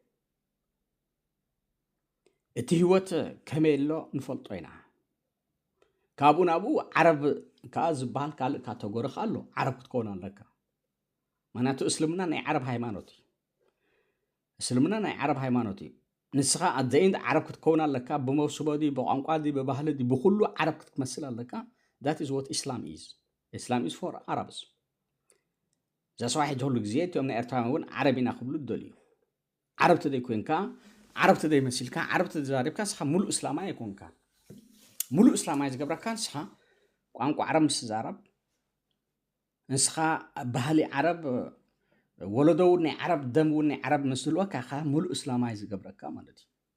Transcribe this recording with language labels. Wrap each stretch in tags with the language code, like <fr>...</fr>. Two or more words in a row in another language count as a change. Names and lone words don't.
<ti>እቲ ህይወት ከመይ ኣሎ ንፈልጦ ኢና ካብኡ ናብኡ ዓረብ ከዓ ዝበሃል ካልእ ካተጎሪ ኣሎ ዓረብ ክትከውን ኣለካ ምክንያቱ እስልምና ናይ ዓረብ ሃይማኖት እዩ ንስኻ ኣዘይንት ዓረብ ክትከውን ኣለካ ብመውስቦዲ ብቋንቋዲ ብባህልዲ ብኩሉ ዓረብ ክትመስል ኣለካ</ti> <en>that is what Islam is for Arabs</en> <ti>ዘስዋሕ ሕጂ ግዜ እቶም ናይ ኤርትራውያን እውን ዓረቢና ክብሉ ደልዩ ዓረብ ተደይኮንካ ዓረብ ተደይመሲልካ ዓረብ ተዛሪብካ ስኻ ሙሉእ እስላማይ ኣይኮንካ ሙሉእ እስላማይ ዝገብረካ ንስኻ ቋንቋ ዓረብ ምስ ዛረብ ንስኻ ባህሊ ዓረብ ወለዶ እውን ናይ ዓረብ ደም እውን ናይ ዓረብ ምስ ዝልወካ ኻ ሙሉእ እስላማይ ዝገብረካ ማለት እዩ</ti>